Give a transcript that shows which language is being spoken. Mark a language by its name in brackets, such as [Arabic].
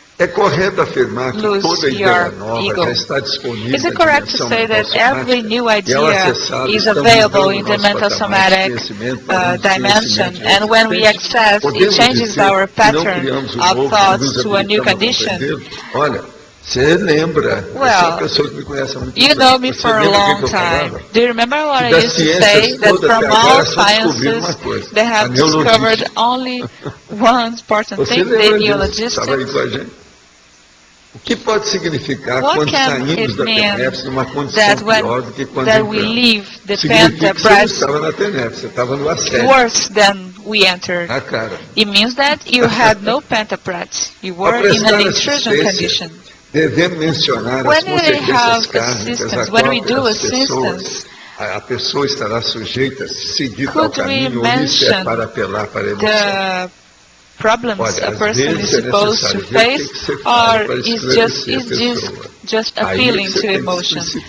[Portuguese] É correto afirmar que toda ideia nova já está disponível. [English] Is it correct to say that every new idea is available in the mental somatic dimension, and when we access, it changes our pattern of thoughts to a new condition? [Portuguese] Você lembra? [English] Well, you know me for a long time. Do you remember what I used to say? That from all sciences, they have discovered only one important thing, the neologistics. [Portuguese] O que pode significar quando saímos da TENEPS numa condição pior do que quando entramos? Significa que você não estava na TENEPS, você estava no assédio. [English] Worse than we entered. It means that you had no pentaprat. You were in an intrusion condition. [Portuguese] Devemos mencionar as consequências kármicas, [English] when we do assistance, [Portuguese] a pessoa estará sujeita a seguir tal caminho ou isso é para apelar para a emoção. [English] Problems a person is supposed to face, or is just appealing to emotion?